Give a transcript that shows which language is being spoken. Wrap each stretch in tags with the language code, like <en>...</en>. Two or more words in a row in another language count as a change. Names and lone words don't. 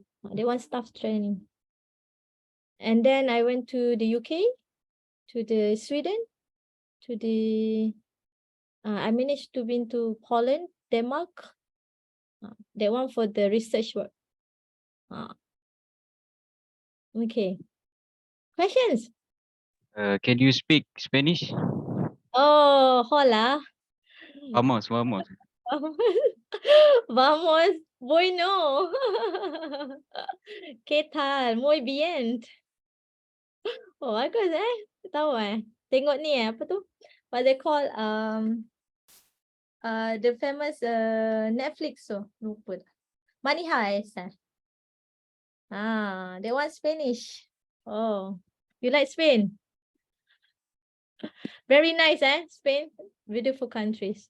<en>They want staff training. And then I went to the UK, to the Sweden, to the I managed to been to Poland, Denmark. That one for the research work. Okay. Questions? Can you speak Spanish?</en> <es>Oh, hola. Vamos, vamos. Vamos, bueno. ¿Qué tal? Muy bien.</es> <ms>Oh, bagus Tahu Tengok ni apa tu?</ms> <en>What they call the famous Netflix lupa. Money Heist. They want Spanish. Oh, you like Spain? Very nice, Spain, beautiful countries.</en>